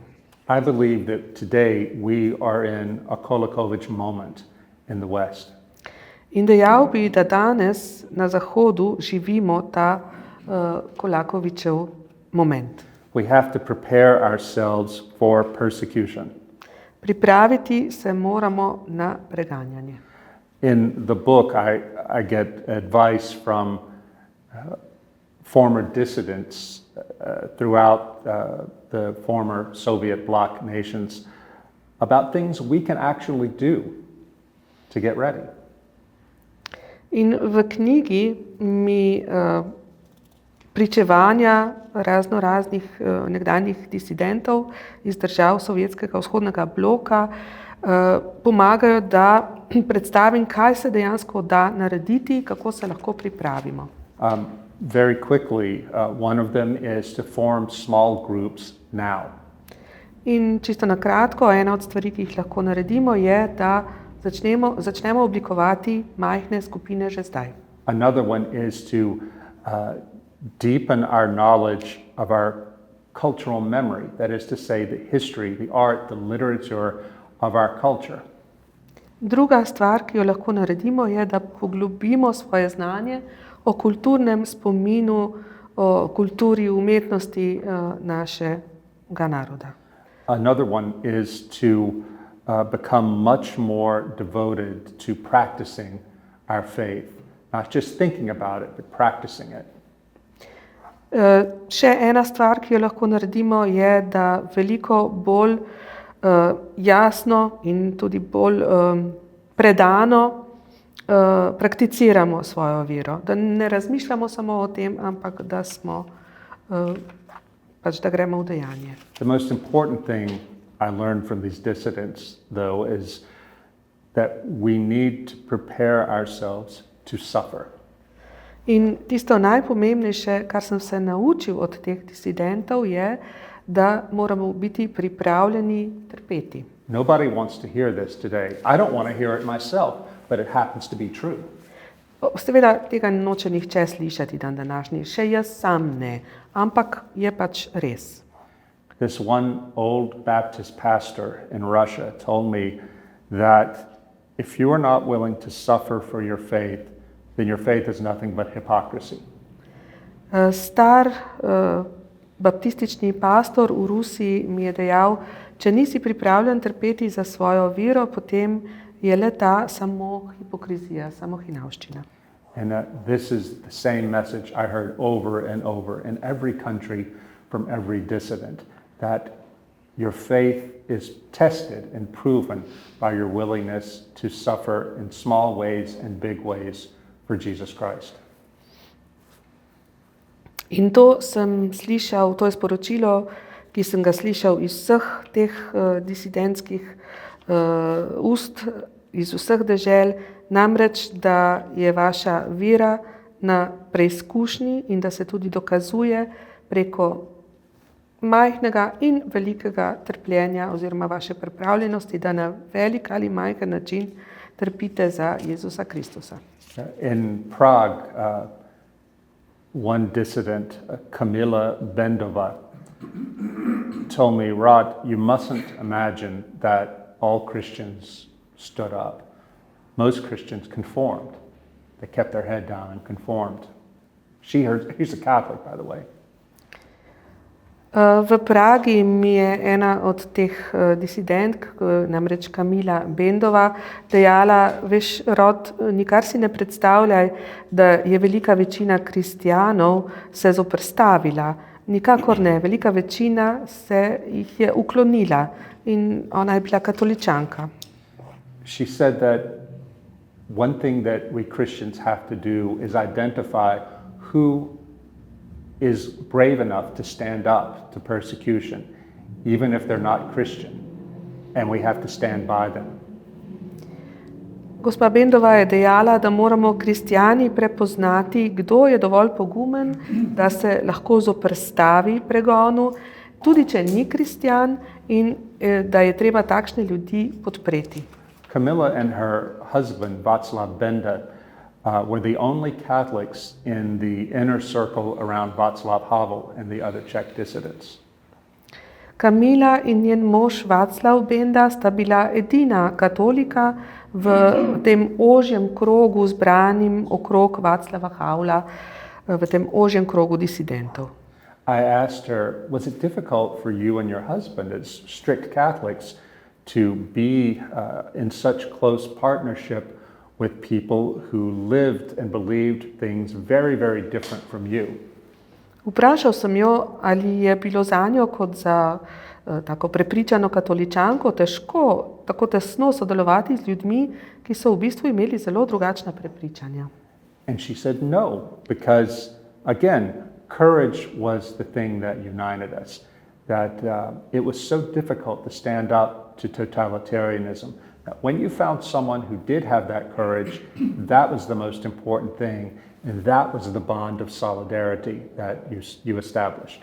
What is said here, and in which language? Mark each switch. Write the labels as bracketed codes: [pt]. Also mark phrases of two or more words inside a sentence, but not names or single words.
[en] I believe that today we are in a Kolakovic moment in the West. [sl] In dejal bi, da danes na Zahodu živimo ta Kolakovičev moment. [en] We have to prepare ourselves for persecution. [sl] Pripraviti se moramo na preganjanje. [en] In the book, I get advice from former dissidents throughout the former Soviet bloc nations about things we can actually do to get ready. [sl] In v knjigi mi pričevanja raznih nekdanjih disidentov iz držav Sovjetskega vzhodnega bloka pomagajo, da predstavim, kaj se dejansko da narediti, kako se lahko pripravimo. [en] Very quickly, one of them is to form small groups now. [sl] In čisto na kratko, ena od stvari, ki jih lahko naredimo, je, da začnemo oblikovati majhne skupine že zdaj. [en] Another one is to deepen our knowledge of our cultural memory, that is to say the history, the art, the literature of our culture. [sl] Druga stvar, ki jo lahko naredimo, je, da poglobimo svoje znanje o kulturnem spominu, o kulturi, umetnosti našega naroda. [en] Another one is to become much more devoted to practicing our faith, not just thinking about it, but practicing it. [sl] Še ena stvar, ki jo lahko naredimo, je, da veliko bolj jasno in tudi bolj predano prakticiramo svojo vero. Da ne razmišljamo samo o tem, ampak da da gremo v dejanje. [en] The most important thing I learned from these dissidents, though, is that we need to prepare ourselves to suffer. [sl] In tisto najpomembnejše, kar sem se naučil od teh disidentov, je, da moramo biti pripravljeni trpeti. [en] Nobody wants to hear this today. I don't want to hear it myself, but it happens to be true. [sl] Seveda tega noče nihče slišati dan današnji, še jaz sam ne, ampak je pač res. [en] This one old Baptist pastor in Russia told me that if you are not willing to suffer for your faith, then your faith is nothing but hypocrisy. [sl] Star baptistični pastor v Rusiji mi je dejal, če nisi pripravljen trpeti za svojo vero, potem je le ta samo hipokrizija, samo hinavščina. [en] And this is the same message I heard over and over in every country from every dissident, that your faith is tested and proven by your willingness to suffer in small ways and big ways for Jesus Christ. [sl] In to sem slišal, to je sporočilo, ki sem ga slišal iz vseh teh disidentskih ust, iz vseh dežel, namreč, da je vaša vera na preizkušnji in da se tudi dokazuje preko majhnega in velikega trpljenja oziroma vaše pripravljenosti, da na velik ali majhen način trpite za Jezusa Kristusa. [en] In Prague, one dissident, Kamila Bendova, told me, Rod, you mustn't imagine that all Christians stood up. Most Christians conformed. They kept their head down and conformed. He's a Catholic, by the way. [sl] V Pragi mi je ena od teh disidentk, namreč Kamila Bendova, dejala, veš, Rod, nikar si ne predstavljaj, da je velika večina kristjanov se zoperstavila. Nikakor ne, velika večina se jih je uklonila in ona je bila katoličanka. [en] She said that one thing that we Christians have to do is identify who is brave enough to stand up to persecution, even if they're not Christian, and we have to stand by them. [sl] Gospa Bendova je dejala, da moramo kristjani prepoznati, kdo je dovolj pogumen, da se lahko zoperstavi pregonu, tudi če ni kristjan, in da je treba takšne ljudi podpreti. [en] Kamila and her husband, Václav Benda, were the only Catholics in the inner circle around Václav Havel and the other Czech dissidents. [sl] Kamila in njen mož Václav Benda sta bila edina katolika v tem ožjem krogu zbranim okrog Václava Havla, v tem ožjem krogu disidentov. [en] I asked her, was it difficult for you and your husband as strict Catholics to be in such close partnership with people who lived and believed things very, very different from you? [sl] Vprašal sem jo, ali je bilo zanjo kot za tako prepričano katoličanko težko tako tesno sodelovati z ljudmi, ki so v bistvu imeli zelo drugačna prepričanja. [en] And she said no, because again, courage was the thing that united us, that it was so difficult to stand up to totalitarianism. When you found someone who did have that courage, that was the most important thing, and that was the bond of solidarity that you established.